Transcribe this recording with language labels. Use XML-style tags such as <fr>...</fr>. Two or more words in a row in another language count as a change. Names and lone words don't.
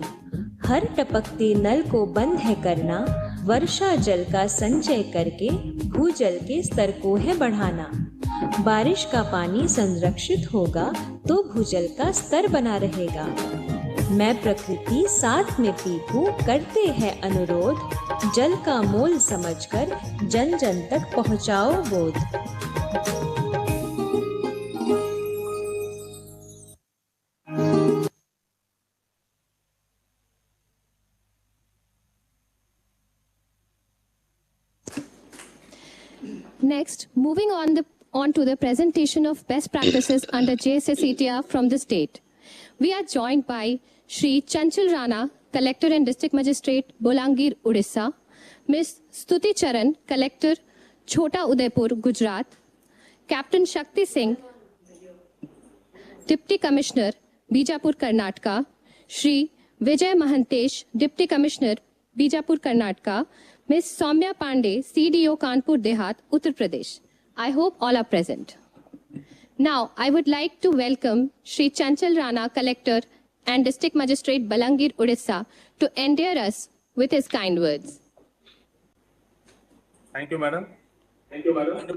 <hi>हर टपकते नल को बंद है करना, वर्षा जल का संचय करके भूजल के स्तर को है बढ़ाना। बारिश का पानी संरक्षित होगा तो भूजल का स्तर बना रहेगा। मैं प्रकृति साथ में पीकू करते हैं अनुरोध, जल का मोल समझकर जन जन तक पहुँचाओ बोध।</hi> <en>Next, moving on to the presentation of best practices under JSA-CTR from the state. We are joined by Shri Chanchal Rana, Collector and District Magistrate, Bolangir, Odisha, Ms. Stuti Charan, Collector, Chota Udaipur, Gujarat, Captain Shakti Singh, Deputy Commissioner, Bijapur, Karnataka, Shri Vijay Mahantesh, Deputy Commissioner, Bijapur, Karnataka, Ms. Soumya Pandey, CDO, Kanpur Dehat, Uttar Pradesh. I hope all are present. Now, I would like to welcome Shri Chanchal Rana, Collector and District Magistrate, Balangir, Odisha, to endear us with his kind words. Thank you, Madam. Thank you, Madam.</en>